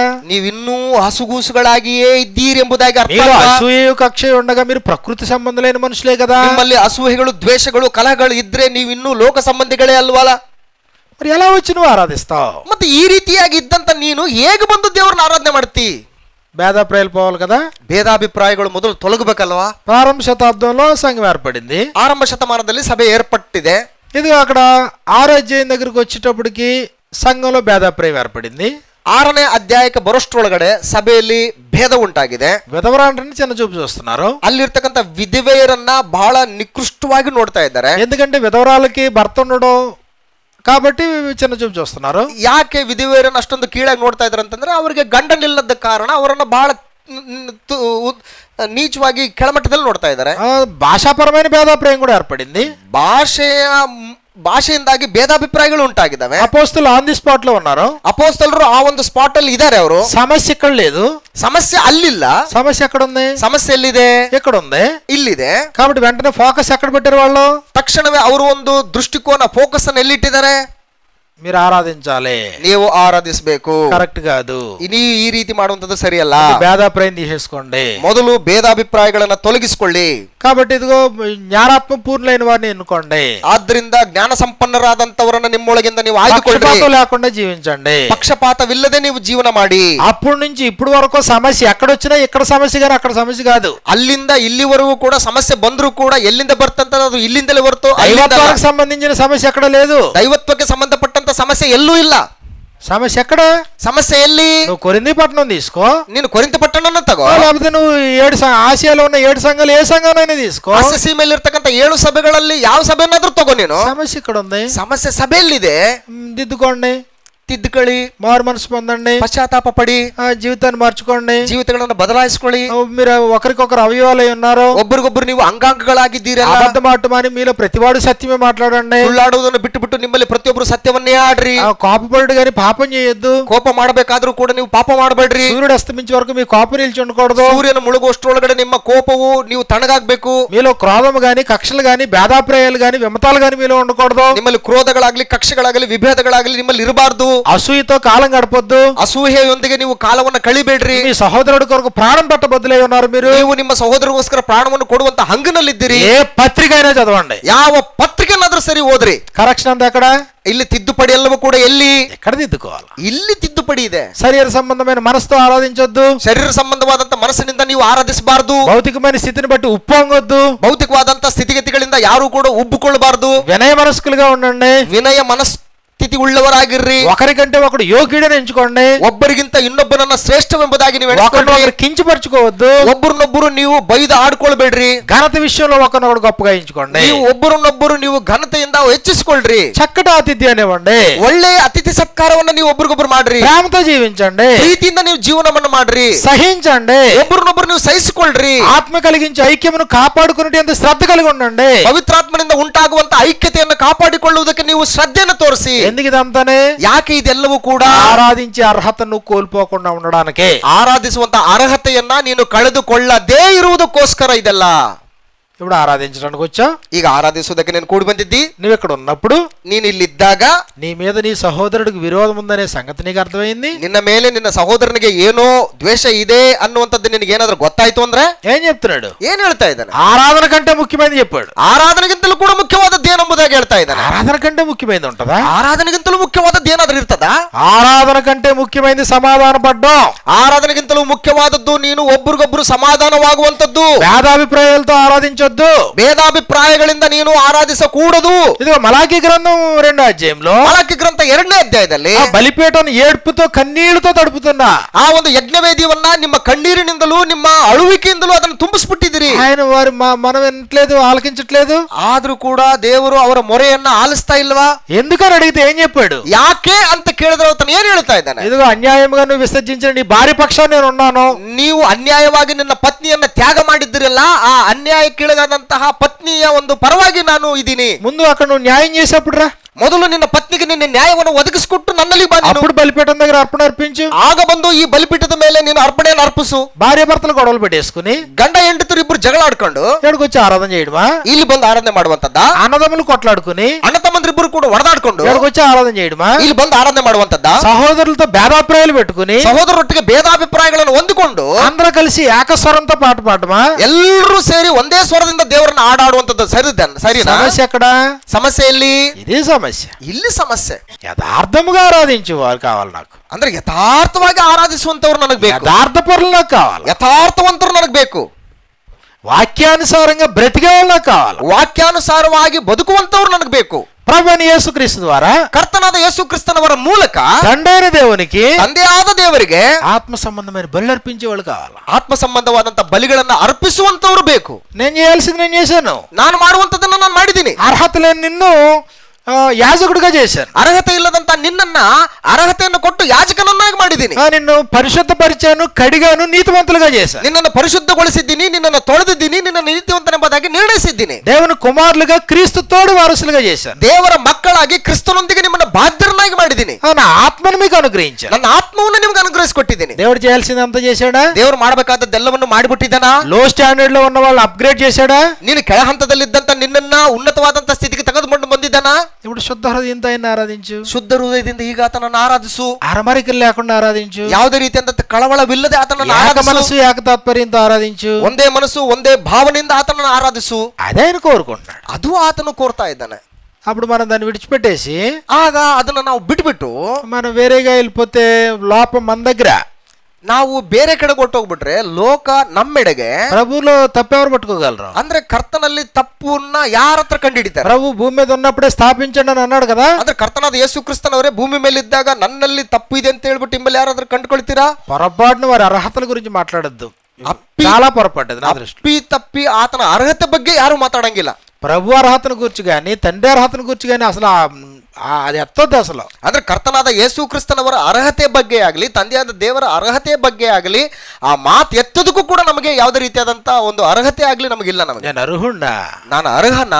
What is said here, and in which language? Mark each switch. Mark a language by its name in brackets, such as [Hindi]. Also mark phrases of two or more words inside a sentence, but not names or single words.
[Kannada] ನೀವಿನ್ನೂ ಹಸುಗೂಸುಗಳಾಗಿಯೇ ಇದ್ದೀರಿ ಎಂಬುದಾಗಿ ಅರ್ಥ. [Telugu] మీరు అసూయ కక్ష ఉండగా మీరు ప్రకృతి సంబంధులైన మనుషులే కదా. [Kannada] ನಿಮ್ಮಲ್ಲಿ ಅಸೂಹೆಗಳು, ದ್ವೇಷಗಳು, ಕಲಹಗಳು ಇದ್ರೆ ನೀವಿನ್ನೂ ಲೋಕ ಸಂಬಂಧಿಗಳೇ ಅಲ್ವಲ್ಲ? [Telugu] మరి ఎలా వచ్చి నువ్వు ఆరాధిస్తావు? [Kannada] ಮತ್ತೆ ಈ ರೀತಿಯಾಗಿ ಇದ್ದಂತ ನೀನು ಹೇಗೆ ಬಂದು ದೇವರನ್ನ ಆರಾಧನೆ ಮಾಡ್ತಿ? [Telugu] భేదాభిప్రాయాలు పోవాలి కదా. [Kannada] ಭೇದಾಭಿಪ್ರಾಯಗಳು ಮೊದಲು ತೊಲಗಬೇಕಲ್ವಾ? [Telugu] ప్రారంభ శతాబ్దంలో సంఘం ఏర్పడింది. [Kannada] ಆರಂಭ ಶತಮಾನದಲ್ಲಿ ಸಭೆ ಏರ್ಪಟ್ಟಿದೆ. [Telugu] ఇది అక్కడ 6వ అధ్యాయం దగ్గరికి వచ్చేటప్పటికి సంఘంలో భేదాభిప్రాయం ఏర్పడింది. [Kannada] 6ನೇ ಅಧ್ಯಾಯಕ್ಕೆ ಬರೋಷ್ಟ್ರೊಳಗಡೆ ಸಭೆಯಲ್ಲಿ ಭೇದ ಉಂಟಾಗಿದೆ. [Telugu] విధవరాండ్రని చిన్న చూపు చూస్తున్నారు. [Kannada] ಅಲ್ಲಿರ್ತಕ್ಕಂಥ ವಿಧವೆಯರನ್ನ ಬಹಳ ನಿಕೃಷ್ಟವಾಗಿ ನೋಡ್ತಾ ಇದ್ದಾರೆ. [Telugu] ఎందుకంటే విధవరాలకి భర్త ఉండడం కాబట్టి చిన్న చూపు చూస్తున్నారు. [Kannada] ಯಾಕೆ ವಿಧವೆಯರನ್ನ ಅಷ್ಟೊಂದು ಕೀಳಾಗಿ ನೋಡ್ತಾ ಇದ್ದಾರೆ ಅಂತಂದ್ರೆ ಅವರಿಗೆ ಗಂಡನಿಲ್ಲದ ಕಾರಣ ಅವರನ್ನ ಬಹಳ ನೀಚವಾಗಿ ಕೆಳಮಟ್ಟದಲ್ಲಿ ನೋಡ್ತಾ ಇದ್ದಾರೆ. [Telugu] భాషాపరమైన భేదాభిప్రాయం కూడా ఏర్పడింది. [Kannada] ಭಾಷೆಯಿಂದಾಗಿ ಭೇದಾಭಿಪ್ರಾಯಗಳು ಉಂಟಾಗಿದ್ದಾವೆ. [Telugu] అపోస్తలు [English] on the spot [Telugu] లో ఉన్నారు. [Kannada] ಅಪೋಸ್ತಲರು ಆ ಒಂದು ಸ್ಪಾಟ್ ಅಲ್ಲಿ ಇದ್ದಾರೆ. ಅವರು [Telugu] సమస్య ఇక్కడ లేదు. [Kannada] ಸಮಸ್ಯೆ ಅಲ್ಲಿಲ್ಲ. [Telugu] సమస్య ఎక్కడ ఉంది? [Kannada] ಸಮಸ್ಯೆ ಎಲ್ಲಿದೆ? [Telugu] ఇక్కడ ఉంది. [Kannada] ಇಲ್ಲಿದೆ. [Telugu] కాబట్టి వెంటనే ఫోకస్ ఎక్కడ పెట్టారు వాళ్ళు? [Kannada] ತಕ್ಷಣವೇ ಅವರು ಒಂದು ದೃಷ್ಟಿಕೋನ, ಫೋಕಸ್ ಅನ್ನು ಎಲ್ಲಿಟ್ಟಿದ್ದಾರೆ? [Telugu] మీరు ఆరాధించాలి, [Kannada] ನೀವು ಆರಾಧಿಸಬೇಕು. [Telugu] కరెక్ట్ కాదు. [Kannada] ನೀವು ಈ ರೀತಿ ಮಾಡುವಂತದ್ದು ಸರಿಯಲ್ಲ. [Telugu] భేదాభిప్రాయం తీసేసుకోండి. [Kannada] ಮೊದಲು ಭೇದಾಭಿಪ್ರಾಯಗಳನ್ನ ತೊಲಗಿಸಿಕೊಳ್ಳಿ. [Telugu] కాబట్టి ఇదిగో జ్ఞానాత్మ పూర్ణులైన వారిని ఎన్నుకోండి. [Kannada] ಆದ್ದರಿಂದ ಜ್ಞಾನ ಸಂಪನ್ನರಾದಂತವರನ್ನ ನಿಮ್ಮೊಳಗಿಂದ ನೀವು ಆಯ್ದುಕೊಳ್ಳಿ. [Telugu] పక్షపాతం లేకుండా జీవించండి. [Kannada] ಪಕ್ಷಪಾತವಿಲ್ಲದೆ ನೀವು ಜೀವನ ಮಾಡಿ. [Telugu] అప్పటి నుంచి ఇప్పుడు వరకు సమస్య ఎక్కడొచ్చినా ఇక్కడ సమస్య కానీ అక్కడ సమస్య కాదు. [Kannada] ಅಲ್ಲಿಂದ ಇಲ್ಲಿವರೆಗೂ ಕೂಡ ಸಮಸ್ಯೆ ಬಂದರೂ ಕೂಡ ಎಲ್ಲಿಂದ ಬರ್ತಂತ ಅದು ಇಲ್ಲಿಂದಲೇ ಹೊರತು [Telugu] దైవత్వానికి సంబంధించిన సమస్య ఎక్కడ లేదు. [Kannada] ದೈವತ್ವಕ್ಕೆ ಸಂಬಂಧಪಟ್ಟಂತ ಸಮಸ್ಯೆ ಎಲ್ಲೂ ಇಲ್ಲ. [Telugu] సమస్య ఎక్కడ? [Kannada] సమస్య ఎಲ್ಲಿ? [Telugu] నువ్వు కొరింథీ పట్టణం తీసుకో, [Kannada] ನೀನು ಕೊರಿಂಥ ಪಟ್ಟಣನ ತಗೋ, [Telugu] లేకపోతే నువ్వు ఆసియాలో ఉన్న 7 సంఘాలు ఏ సంఘానైనా తీసుకో. [Kannada] ಆಸಿಯಾ ಮೇಲೆ ಇರ್ತಕ್ಕಂಥ 7 ಸಭೆಗಳಲ್ಲಿ ಯಾವ ಸಭೆನಾದ್ರೂ ತಗೋ ನೀನು. [Telugu] సమస్య ఇక్కడ ఉంది. [Kannada] ಸಮಸ್ಯೆ ಸಭೆಯಲ್ಲಿದೆ. [Telugu] దిద్దుకోండి, [Kannada] ತಿದ್ದುಕೊಳ್ಳಿ, [Telugu] మారు మనసు పొందండి, [Kannada] ಪಶ್ಚಾತ್ತಾಪ ಪಡಿ, [Telugu] జీవితాన్ని మార్చుకోండి, [Kannada] ಜೀವಿತಗಳನ್ನು ಬದಲಾಯಿಸಿಕೊಳ್ಳಿ. [Telugu] మీరు ఒకరికొకరు అవయవాలై ఉన్నారు, [Kannada] ಒಬ್ಬರಿಗೊಬ್ಬರು ನೀವು ಅಂಗಾಂಗಗಳಾಗಿದ್ದೀರಲ್ಲ. [Telugu] అబద్ధమాటమని మీలో ప్రతివాడు సత్యమే మాట్లాడండి. [Kannada] ಸುಳ್ಳಾಡುವುದನ್ನು ಬಿಟ್ಟು ನಿಮ್ಮಲ್ಲಿ ಪ್ರತಿಯೊಬ್ಬರು ಸತ್ಯವನ್ನೇ ಆಡ್ರಿ. [Telugu] కోపపడు కానీ పాపం చేయొద్దు. [Kannada] ಕೋಪ ಮಾಡಬೇಕಾದ್ರೂ ಕೂಡ ನೀವು ಪಾಪ ಮಾಡಬೇಡ್ರಿ. [Telugu] సూర్యుడు అస్తమించే వరకు మీ కోపం నిలిచి ఉండకూడదు. [Kannada] ಸೂರ್ಯನ ಮುಳುಗುವಷ್ಟರೊಳಗಡೆ ನಿಮ್ಮ ಕೋಪವು ನೀವು ತಣ್ಣಗಾಗಬೇಕು. [Telugu] మీలో క్రోధము గాని, కక్షలు గాని, భేదాభిప్రాయాలు గాని, విమతాలు గాని మీలో ఉండకూడదు. [Kannada] ನಿಮ್ಮಲ್ಲಿ ಕ್ರೋಧಗಳಾಗ್ಲಿ, ಕಕ್ಷೆಗಳಾಗಲಿ, ವಿಭೇದಗಳಾಗಲಿ ನಿಮ್ಮಲ್ಲಿ ಇರಬಾರ್ದು. [Telugu] అసూయతో కాలం గడపొద్దు. [Kannada] ಅಸೂಹೆಯೊಂದಿಗೆ ನೀವು ಕಾಲವನ್ನು ಕಳಿಬೇಡ್ರಿ. [Telugu] మీ సహోదరుడి కొరకు ప్రాణం పెట్టబద్దులై ఉన్నారు. మీరు [Kannada] ನೀವು ನಿಮ್ಮ ಸಹೋದರಗೋಸ್ಕರ ಪ್ರಾಣವನ್ನು ಕೊಡುವಂತ ಹಂಗನಲ್ಲಿದ್ದೀರಿ. [Telugu] ఏ పత్రిక అయినా చదవండి, [Kannada] ಯಾವ ಪತ್ರಿಕೆನಾದ್ರೂ ಸರಿ ಓದ್ರಿ. [Telugu] కరెక్షన్ అంతా ఎక్కడ? [Kannada] ಇಲ್ಲಿ ತಿದ್ದುಪಡಿ ಎಲ್ಲವೂ ಕೂಡ ಎಲ್ಲಿ? [Telugu] ఎక్కడ దిద్దుకోవాలి? [Kannada] ಇಲ್ಲಿ ತಿದ್ದುಪಡಿ ಇದೆ. [Telugu] శరీర సంబంధమైన మనసుతో ఆరాధించొద్దు. [Kannada] ಶರೀರ ಸಂಬಂಧವಾದಂತ ಮನಸ್ಸಿನಿಂದ ನೀವು ಆರಾಧಿಸಬಾರದು. [Telugu] భౌతికమైన స్థితిని బట్టి ఉప్పొంగొద్దు. [Kannada] ಭೌತಿಕವಾದಂತ ಸ್ಥಿತಿಗತಿಗಳಿಂದ ಯಾರು ಕೂಡ ಉಬ್ಬಿಕೊಳ್ಳಬಾರದು. [Telugu] వినయ మనస్కులుగా ఉండండి. [Kannada] ವಿನಯ ಮನಸ್ಥಿತಿ ಉಳ್ಳವರಾಗಿರ್ರಿ. [Telugu] ఒకరికంటే ఒకడు యోగ్యుడని ఎంచుకోండి. [Kannada] ಒಬ್ಬರಿಗಿಂತ ಇನ್ನೊಬ್ಬನನ್ನ ಶ್ರೇಷ್ಠವೆಂಬುದಾಗಿ ನೀವು [Telugu] ఒకరినొకరు కించపరచుకోవద్దు. [Kannada] ಒಬ್ಬರನ್ನೊಬ್ಬರು ನೀವು ಬೈದು ಆಡ್ಕೊಳ್ಬೇಡ್ರಿ. [Telugu] ఘనత విషయంలో ఒకరినొకడు గొప్పగా ఎంచుకోండి. [Kannada] ನೀವು ಒಬ್ಬರನ್ನೊಬ್ಬರು ನೀವು ಘನತೆಯಿಂದ ಹೆಚ್ಚಿಸಿಕೊಳ್ಳ್ರಿ. [Telugu] చక్కటి ఆతిథ్యం ఇవ్వండి. [Kannada] ಒಳ್ಳೆ ಅತಿಥಿ ಸತ್ಕಾರವನ್ನ ನೀವು ಒಬ್ರಿಗೊಬ್ರು ಮಾಡ್ರಿ. [Telugu] ప్రేమతో జీవించండి. [Kannada] ಪ್ರೀತಿಯಿಂದ ನೀವು ಜೀವನವನ್ನು ಮಾಡ್ರಿ. [Telugu] సహించండి. [Kannada] ಒಬ್ಬರನ್ನೊಬ್ಬರು ನೀವು ಸಹಿಸಿಕೊಳ್ಳ್ರಿ. [Telugu] ఆత్మ కలిగించే ఐక్యమును కాపాడుకునేంత శ్రద్ధ కలిగి ఉండండి. [Kannada] ಪವಿತ್ರಾತ್ಮನಿಂದ ಉಂಟಾಗುವಂತ ಐಕ್ಯತೆಯನ್ನು ಕಾಪಾಡಿಕೊಳ್ಳುವುದಕ್ಕೆ ನೀವು ಶ್ರದ್ಧೆಯನ್ನು ತೋರಿಸಿ. [Telugu] ఎందుకు ఇదంతానే? [Kannada] ಯಾಕೆ ಇದೆಲ್ಲವೂ ಕೂಡ [Telugu] ఆరాధించే అర్హతను కోల్పోకుండా ఉండడానికే. [Kannada] ಆರಾಧಿಸುವಂತ ಅರ್ಹತೆಯನ್ನ ನೀನು ಕಳೆದುಕೊಳ್ಳದೇ ಇರುವುದಕ್ಕೋಸ್ಕರ ಇದೆಲ್ಲ. [Telugu] ఇప్పుడు ఆరాధించడానికి వచ్చా, [Kannada] ಈಗ ಆರಾಧಿಸುವುದಕ್ಕೆ ನೀನು ಕೂಡಿ ಬಂದಿದ್ದಿ. [Telugu] నువ్వు ఇక్కడ ఉన్నప్పుడు [Kannada] ನೀನು ಇಲ್ಲಿದ್ದಾಗ [Telugu] నీ మీద నీ సహోదరుడికి విరోధం ఉందనే సంగతి నీకు అర్థమైంది. [Kannada] ನಿನ್ನ ಮೇಲೆ ನಿನ್ನ ಸಹೋದರನಿಗೆ ಏನೋ ದ್ವೇಷ ಇದೆ ಅನ್ನುವಂಥದ್ದು ನಿನಗೆ ಏನಾದ್ರೂ ಗೊತ್ತಾಯ್ತು ಅಂದ್ರೆ [Telugu] ఏం చెప్తున్నాడు? [Kannada] ಏನ್ ಹೇಳ್ತಾ ಇದ್ದಾನೆ? [Telugu] ఆరాధన కంటే ముఖ్యమైనది చెప్పాడు. [Kannada] ಆರಾಧನೆಗಿಂತಲೂ ಕೂಡ ಮುಖ್ಯವಾದದ್ದು ಏನಂಬುದಾಗಿ ಹೇಳ್ತಾ ಇದ್ದಾನೆ. [Telugu] ఆరాధన కంటే ముఖ్యమైనది ఉంటదా? [Kannada] ಆರಾಧನೆಗಿಂತಲೂ ಮುಖ್ಯವಾದದ್ದು ಏನಾದ್ರೂ ಇರ್ತದಾ? [Telugu] ఆరాధన కంటే ముఖ్యమైనది సమాధాన పడ్డం. [Kannada] ಆರಾಧನೆಗಿಂತಲೂ ಮುಖ್ಯವಾದದ್ದು ನೀನು ಒಬ್ರಿಗೊಬ್ರು ಸಮಾಧಾನವಾಗುವಂತದ್ದು. [Telugu] భేదాభిప్రాయాలతో ఆరాధించొద్దు. [Kannada] ಭೇದಾಭಿಪ್ರಾಯಗಳಿಂದ ನೀನು ಆರಾಧಿಸಕೂಡದು. [Telugu] ఇదిగో మలాకి గ్రంథం 2వ అధ్యాయంలో [Kannada] ಮಲಾಕಿ ಗ್ರಂಥ 2ನೇ ಅಧ್ಯಾಯದಲ್ಲಿ [Telugu] ఆ బలిపీఠను ఏడ్పుతో కన్నీళ్లతో తడుపుతున్నా [Kannada] ಆ ಒಂದು ಯಜ್ಞವೇದಿಯನ್ನ ನಿಮ್ಮ ಕಣ್ಣೀರಿನಿಂದಲೂ ನಿಮ್ಮ ಅಳುವಿಕೆಯಿಂದಲೂ ಅದನ್ನು ತುಂಬಿಸ್ಬಿಟ್ಟಿದ್ದೀರಿ. [Telugu] ఆయన వారి మనం వినట్లేదు, ఆలకించట్లేదు. [Kannada] ಆದ್ರೂ ಕೂಡ ದೇವರು ಅವರ ಮೊರೆಯನ್ನ ಆಲಿಸ್ತಾ ಇಲ್ವಾ? [Telugu] ఎందుకని అడిగితే ఏం చెప్పాడు? [Kannada] ಯಾಕೆ ಅಂತ ಕೇಳಿದ್ರೆ ಆತನು ಏನ್ ಹೇಳ್ತಾ ಇದ್ದಾನೆ? [Telugu] ఇదిగో అన్యాయంగా నువ్వు విసర్జించిన నీ భార్య పక్షాన్ని నేను ఉన్నాను. [Kannada] ನೀವು ಅನ್ಯಾಯವಾಗಿ ನಿನ್ನ ಪತ್ನಿಯನ್ನ ತ್ಯಾಗ ಮಾಡಿದ್ದೀರಲ್ಲ, ಆ ಅನ್ಯಾಯಕ್ಕಿಳಗಾದಂತಹ ಪತ್ನಿಯ ಒಂದು ಪರವಾಗಿ ನಾನು ಇದ್ದೀನಿ. [Telugu] ముందు అక్కడ నువ్వు న్యాయం చేసేప్పుడు రా, [Kannada] ಮೊದಲು ನಿನ್ನ ಪತ್ನಿಗೆ ನಿನ್ನ ನ್ಯಾಯವನ್ನು ಒದಗಿಸಿಕೊಟ್ಟು ನನ್ನಲ್ಲಿ ಬಾ. [Telugu] అప్పుడు బలిపీఠం దగ్గర అర్పణ అర్పించు. [Kannada] ಆಗ ಬಂದು ಈ ಬಲಿಪೀಠದ ಮೇಲೆ ನೀನು ಅರ್ಪಣೆಯನ್ನು ಅರ್ಪಿಸು. [Telugu] భార్య భర్తలు గొడవలు పెట్టేసుకుని [Kannada] ಗಂಡ ಹೆಂಡತಿರು ಇಬ್ರು ಜಗಳ ಆಡ್ಕೊಂಡು [Telugu] ఎక్కడికి వచ్చి ఆరాధన చేయడమా? [Kannada] ಇಲ್ಲಿ ಬಂದು ಆರಾಧನೆ ಮಾಡುವಂತದ್ದ. [Telugu] అన్నదమ్ములు కొట్లాడుకుని [Kannada] ಅಣ್ಣ ತಮ್ಮಂದ್ರಿಬ್ಬರು ಕೂಡ ಹೊಡೆದಾಡ್ಕೊಂಡು [Telugu] ఎక్కడికి వచ్చి ఆరాధన చేయడమా? [Kannada] ಇಲ್ಲಿ ಬಂದು ಆರಾಧನೆ ಮಾಡುವಂತದ್ದ. [Telugu] సహోదరులతో భేదాభిప్రాయాలు పెట్టుకుని [Kannada] ಸಹೋದರರೊಟ್ಟಿಗೆ ಭೇದಾಭಿಪ್ರಾಯಗಳನ್ನು ಹೊಂದಿಕೊಂಡು [Telugu] అందరూ కలిసి ఏకస్వరంతో పాట పాడమా? [Kannada] ಎಲ್ಲರೂ ಸೇರಿ ಒಂದೇ ಸ್ವರದಿಂದ ದೇವರನ್ನ ಹಾಡಾಡುವಂತದ್ದು ಸರಿನಾ? [Telugu] సమస్య ఎక్కడ? [Kannada] ಸಮಸ್ಯೆ ಎಲ್ಲಿ? [Telugu] ఇదే సమస్య. [Kannada] ಇಲ್ಲಿ సమస్ಯೆ. [Telugu] యథార్థముగా ఆరాధించు వారు కావాలి నాకు. [Kannada] ಅಂದ್ರೆ ಯಥಾರ್ಥವಾಗಿ ಆರಾಧಿಸುವಂತವ್ರು ನನಗೆ ಬೇಕು. [Telugu] యథార్థ పరులు నాకు కావాలి. [Kannada] ಯಥಾರ್ಥವಂತರು ನನಗೆ ಬೇಕು. [Telugu] వాక్యానుసారంగా బ్రతికే వాళ్ళు నాకు కావాలి. [Kannada] ವಾಕ್ಯಾನುಸಾರವಾಗಿ ಬದುಕುವಂತವ್ರು ನನಗೆ ಬೇಕು. [Telugu] ప్రభువైన యేసుక్రీస్తు ద్వారా [Kannada] ಕರ್ತನಾದ ಯೇಸು ಕ್ರಿಸ್ತನವರ ಮೂಲಕ [Telugu] తండ్రైన దేవునికి [Kannada] ತಂದೆಯಾದ ದೇವರಿಗೆ [Telugu] ఆత్మ సంబంధమైన బలి అర్పించే వాళ్ళు కావాలి. [Kannada] ಆತ್ಮ ಸಂಬಂಧವಾದಂತ ಬಲಿಗಳನ್ನ ಅರ್ಪಿಸುವಂತವ್ರು ಬೇಕು. [Telugu] నేను చేయాల్సింది నేను చేశాను. [Kannada] ನಾನು ಮಾಡುವಂತದನ್ನ ನಾನು ಮಾಡಿದ್ದೀನಿ. [Telugu] అర్హత లేని నిన్ను యాజకుడిగా చేశాను. [Kannada] ಅರ್ಹತೆ ಇಲ್ಲದಂತ ನಿನ್ನನ್ನ ಅರ್ಹತೆಯನ್ನು ಕೊಟ್ಟು ಯಾಜಕನನ್ನಾಗಿ ಮಾಡಿದ್ದೀನಿ. [Telugu] నిన్ను పరిశుద్ధపరిచాను, కడిగాను, నీతివంతులుగా చేశాను. [Kannada] ನಿನ್ನನ್ನು ಪರಿಶುದ್ಧಗೊಳಿಸಿದ್ದೀನಿ, ನಿನ್ನನ್ನು ತೊಳೆದಿದ್ದೀನಿ, ನಿನ್ನ ನೀತಿವಂತನೆಂಬುದಾಗಿ ನಿರ್ಣಯಿಸಿದ್ದೀನಿ. [Telugu] దేవుని కుమారులుగా క్రీస్తు తోడు వారసులుగా చేశాను. [Kannada] ದೇವರ ಮಕ್ಕಳಾಗಿ ಕ್ರಿಸ್ತನೊಂದಿಗೆ ನಿಮ್ಮನ್ನು ಬಾಧ್ಯರನ್ನಾಗಿ ಮಾಡಿದ್ದೀನಿ. [Telugu] నా ఆత్మను మీకు అనుగ్రహించాను. [Kannada] ನನ್ನ ಆತ್ಮವನ್ನು ನಿಮ್ಗೆ ಅನುಗ್ರಹಿಸಿಕೊಟ್ಟಿದ್ದೀನಿ. [Telugu] దేవుడు చేయాల్సిందంతా చేశాడా? [Kannada] ದೇವರು ಮಾಡಬೇಕಾದದ್ದೆಲ್ಲವನ್ನು ಮಾಡಿಬಿಟ್ಟಿದ್ದಾನಾ? [English] low standard [Telugu] లో ఉన్న వాళ్ళు అప్గ్రేడ్ చేశాడా? [Kannada] ನೀನು ಕೆಳ ಹಂತದಲ್ಲಿದ್ದಂತ ನಿನ್ನನ್ನ ಉನ್ನತವಾದಂತ ಸ್ಥಿತಿಗೆ ತೆಗೆದುಕೊಂಡು ಬಂದಿದ್ದಾನಾ? [Telugu] ఇప్పుడు శుద్ధ హృదయంతో ఆయన ఆరాధించు. [Kannada] ಶುದ್ಧ ಹೃದಯದಿಂದ ಈಗ ಆತನನ್ನು ಆರಾಧಿಸು. [Telugu] అరమరికలు లేకుండా ఆరాధించు. [Kannada] ಯಾವುದೇ ರೀತಿಯಂತ ಕಳವಳವಿಲ್ಲದೆ ಆತನನ್ನು [Telugu] ఏక [Kannada] ಆರಾಧಿಸು. [Telugu] మనసు ఏక తాత్పర్యంతో ఆరాధించు. [Kannada] ಒಂದೇ ಮನಸ್ಸು ಒಂದೇ ಭಾವನೆಯಿಂದ ಆತನನ್ನು ಆರಾಧಿಸು. [Telugu] అదే ఆయన కోరుకుంటున్నాడు. [Kannada] ಅದು ಆತನು ಕೋರ್ತಾ ಇದ್ದಾನೆ. [Telugu] అప్పుడు మనం దాన్ని విడిచిపెట్టేసి [Kannada] ಆಗ ಅದನ್ನ ನಾವು ಬಿಟ್ಬಿಟ್ಟು [Telugu] మనం వేరేగా వెళ్ళిపోతే లోపం మన దగ్గర, [Kannada] ನಾವು ಬೇರೆ ಕಡೆ ಹೊಟ್ಟೋಗ್ಬಿಟ್ರೆ ಲೋಕ ನಮ್ಮೆಡೆಗೆ. [Telugu] ప్రభువులో తప్పెవరు పట్టుకోగలరు? [Kannada] ಅಂದ್ರೆ ಕರ್ತನಲ್ಲಿ ತಪ್ಪನ್ನ ಯಾರ ಹತ್ರ ಕಂಡುಹಿಡಿತಾರೆ? [Telugu] ప్రభు భూమి మీద ఉన్నప్పుడే స్థాపించండి అని అన్నాడు కదా. [Kannada] ಅಂದ್ರೆ ಕರ್ತನಾದ ಯೇಸು ಕ್ರಿಸ್ತನವರೇ ಭೂಮಿ ಮೇಲೆ ಇದ್ದಾಗ ನನ್ನಲ್ಲಿ ತಪ್ಪು ಇದೆ ಅಂತ ಹೇಳ್ಬಿಟ್ಟು ನಿಮ್ಮಲ್ಲಿ ಯಾರಾದ್ರೂ ಕಂಡುಕೊಳ್ತೀರಾ? [Telugu] పొరపాటున వారి అర్హతల గురించి మాట్లాడద్దు. [Kannada] అప్పి [Telugu] చాలా పొరపాటు నా దృష్టి. [Kannada] ಅಪ್ಪಿ ತಪ್ಪಿ ಆತನ ಅರ್ಹತೆ ಬಗ್ಗೆ ಯಾರು ಮಾತಾಡಂಗಿಲ್ಲ. [Telugu] ప్రభు అర్హతను గురించి కానీ తండ్రి అర్హతను గురించి కానీ అసలు అది ఎత్తొద్దు అసలు. [Kannada] ಅಂದ್ರೆ ಕರ್ತನಾದ ಯೇಸು ಕ್ರಿಸ್ತನವರ ಅರ್ಹತೆ ಬಗ್ಗೆ ಆಗಲಿ, ತಂದೆಯಾದ ದೇವರ ಅರ್ಹತೆ ಬಗ್ಗೆ ಆಗಲಿ ಆ ಮಾತು ಎತ್ತೋದಕ್ಕೂ ಕೂಡ ನಮಗೆ ಯಾವುದೇ ರೀತಿಯಾದಂತ ಒಂದು ಅರ್ಹತೆ ಆಗಲಿ ನಮಗಿಲ್ಲ. ನಮಗೆ [Telugu] నేను అర్హుణ్ణా? [Kannada] ನಾನು ಅರ್ಹನಾ?